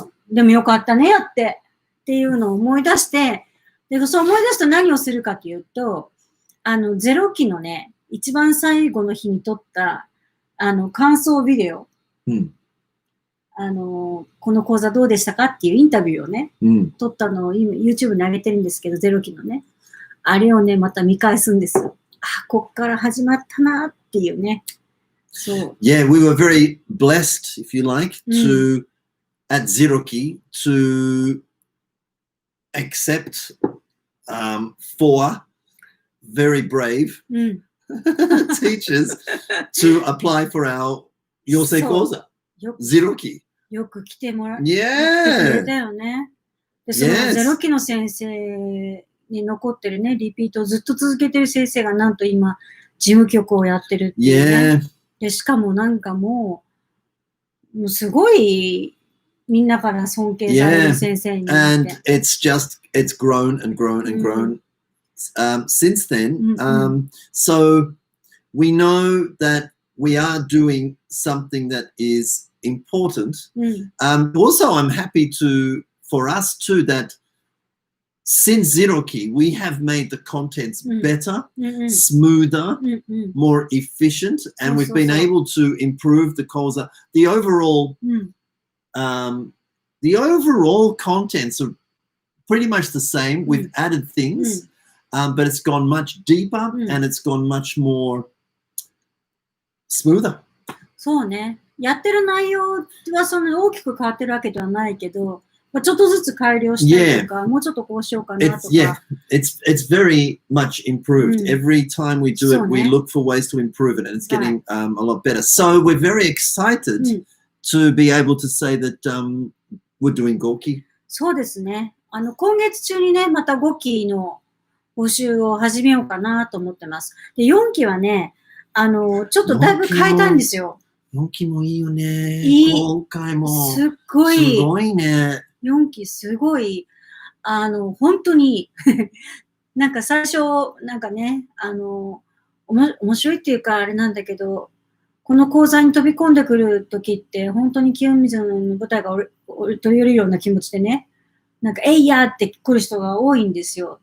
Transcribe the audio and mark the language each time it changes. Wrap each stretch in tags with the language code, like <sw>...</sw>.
<ja>でもよかったね、やって。っていうのを思い出して、で、そう思い出すと何をするかというと、0期のね、一番最後の日に撮った、感想ビデオ。この講座どうでしたかっていうインタビューをね、撮ったのを今 YouTube に上げてるんですけど、0期のね。あれをね、また見返すんです。こっから始まったなっていうね。そう。</ja> <en>Yeah, we were very blessed, if you like, to, at Zeroki, to accept 4 very brave teachers to apply for our 養成講座。</en> <ja>0期。よく来てもらってく</ja> <en>Yeah.</en> <ja>れたよね。で、その0期の先生に残ってるね、リピートをずっと続けてる先生がなんと今、事務局をやってるっていうね。</ja> <en>Yeah.</en> <ja>で、しかもなんかもうすごいみんなから尊敬される先生になって。</ja> <en>And it's grown and grown and grown since then. So we know that we are doing something that is important.</en> <ja>うん。</ja> <en>Also, I'm happy for us too that since Zeroki, we have made the contents better,</en> <ja>うんうん。</ja> <en>smoother,</en> <ja>うんうん。</ja> <en>more efficient, and we've been able to improve the koza. The overall</en> <ja>うん。</ja> <en>the overall contents are pretty much the same. We've added things, but it's gone much deeper and it's gone much more smoother.</en> <ja>そうね。やってる内容はそんなに大きく変わってるわけではないけど、まあ、ちょっとずつ改良したりとか、もうちょっとこうしようかなとか。</ja> <en>It's very much improved. Every time we do it, we look for ways to improve it, and it's getting a lot better. So we're very excited to be able to say that we're doing Gorky.</en> <ja>そうですね。今月中にね、また5期の募集を始めようかなと思ってます。で、4期はね、ちょっとだいぶ変えたんですよ。 4期もいいよね。今回も。すっごい。すごいね。 4期すごい、本当に、なんか最初、なんかね、面白いっていうかあれなんだけど、この講座に飛び込んでくるときって、本当に清水の舞台が取り寄れるような気持ちでね、なんか、えいやーって来る人が多いんですよ。</ja>